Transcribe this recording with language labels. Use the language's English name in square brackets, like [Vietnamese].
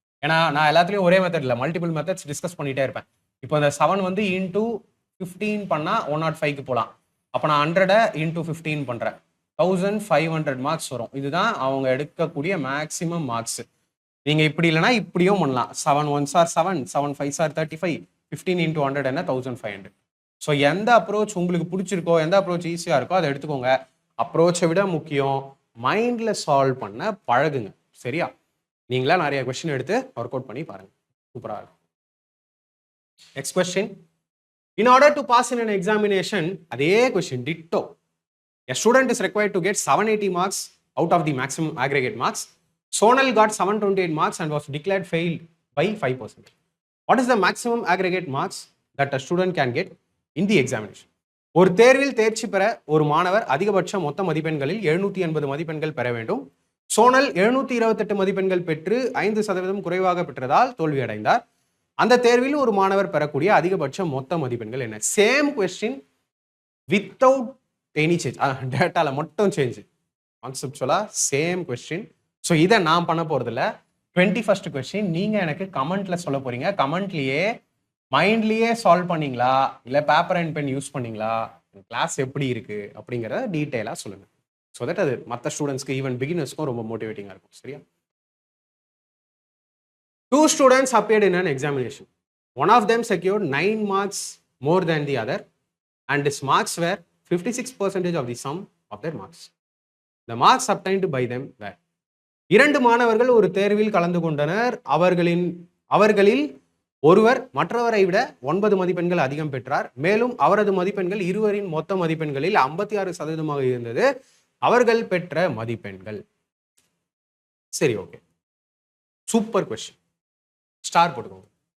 [Tamil] ஏன்னா நான் எல்லாத்துலேயும் ஒரே மெத்தட் இல்லை, மல்டிபிள் மெத்தட்ஸ் டிஸ்கஸ் பண்ணிகிட்டே இருப்பேன். இப்போ இந்த 7 வந்து இன்ட்டு 15 பண்ணால் 105க்கு போகலாம். அப்போ நான் 100 இன்ட்டு 15 பண்ணுறேன், 1500 மார்க்ஸ் வரும். இதுதான் அவங்க எடுக்கக்கூடிய மேக்ஸிமம் மார்க்ஸ். நீங்கள் இப்படி இல்லைனா இப்படியும் பண்ணலாம். [English] 7 1s are 7, 7 5s are 35, 15 into 100 [Tamil] என்ன [English] 1500. [Tamil] ஸோ எந்த அப்ரோச் உங்களுக்கு பிடிச்சிருக்கோ, எந்த அப்ரோச் ஈஸியாக இருக்கோ அதை எடுத்துக்கோங்க. அப்ரோச்சை விட முக்கியம் மைண்டில் சால்வ் பண்ண பழகுங்க. சரியா? நீங்களா நிறைய கொஸ்டின் எடுத்து ஒர்க் அவுட் பண்ணி பாருங்க. சூப்பராக இருக்கும். Next question. In order to pass in [English] an examination, [Tamil] அதே question Tito. [English] A student is required to get 780 marks out of the maximum aggregate marks. Sonal got 728 marks and was declared failed by 5%. What is the maximum aggregate marks that a student can get in the examination? [Tamil] ஒரு தேர்வில் தேர்ச்சி பெற ஒரு மாணவர் அதிகபட்ச மொத்த மதிப்பெண்களில் 780 மதிப்பெண்கள் பெற வேண்டும். சோனல் 728 மதிப்பெண்கள் பெற்று 5% குறைவாக பெற்றதால் தோல்வியடைந்தார். அந்த தேர்வில் ஒரு மாணவர் பெறக்கூடிய அதிகபட்ச மொத்த மதிப்பெண்கள் என்ன? Same question without any change, டேட்டால மட்டும் சேஞ்ச். கான்செப்சுவலா same question. ஸோ இதை நான் பண்ண போறது இல்லை. 21st கொஸ்டின் நீங்க எனக்கு கமெண்ட்ல சொல்ல போறீங்க. கமெண்ட்லயே மைண்ட்லயே சால்வ் பண்ணீங்களா, இல்லை பேப்பர் அண்ட் பென் யூஸ் பண்ணீங்களா, கிளாஸ் எப்படி இருக்கு அப்படிங்கிறத டீட்டெயிலா சொல்லுங்க. ஸோ தட் அது மற்ற ஸ்டூடெண்ட்ஸ்க்கு ஈவன் பிகினர்ஸ்க்கும் ரொம்ப மோட்டிவேட்டிங்காக இருக்கும். சரியா? [English] 2 students appeared in an examination. One of them secured 9 marks more than the other, and his marks were 56% of the sum of their marks. The marks obtained by them were. [Tamil] 2 மாணவர்கள் ஒரு தேர்வில் கலந்து கொண்டனர். அவர்களில் ஒருவர் மற்றவரை விட 9 மதிப்பெண்கள் அதிகம் பெற்றார். மேலும் அவரது மதிப்பெண்கள் இருவரின் மொத்த மதிப்பெண்களில் 56% இருந்தது. அவர்கள் பெற்ற மதிப்பெண்கள். சரி, ஓகே, சூப்பர் கொஸ்டின். ஸ்டார் போட்டுக்கோங்க.